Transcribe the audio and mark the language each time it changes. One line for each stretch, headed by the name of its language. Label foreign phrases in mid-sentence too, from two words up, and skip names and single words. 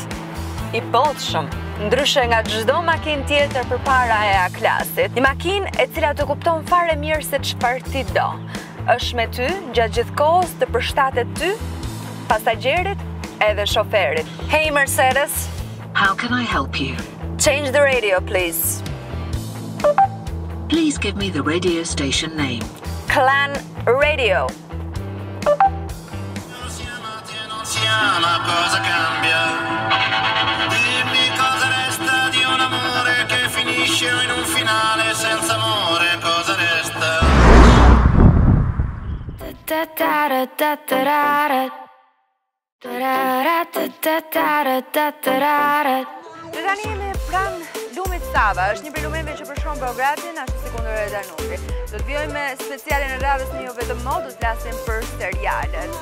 Albanian: I bollshëm, ndryshe nga çdo makinë tjetër përpara e A-klasit. Një makinë e cila të kupton fare mirë se çfarë ti do. Është me ty gjatë gjithë kohës, të përshtatet ty, pasagjerit edhe shoferit.
English: Hey Mercedes. How can I help you? Change the radio, please. Please give me the radio station name. KLAN Radio.
Italian: Ma cosa cambia? Dimmi cosa resta di un amore che finisce in un finale senza amore, cosa resta?
Albanian: Dhe tani jemi pranë lumit Sava, është një prej lumeve që përshkruan Beogradin, ashtu si kundër e Danubit. Do të vjojmë me specialin e radhës në jo vetëm mod, do të flasim për serialet.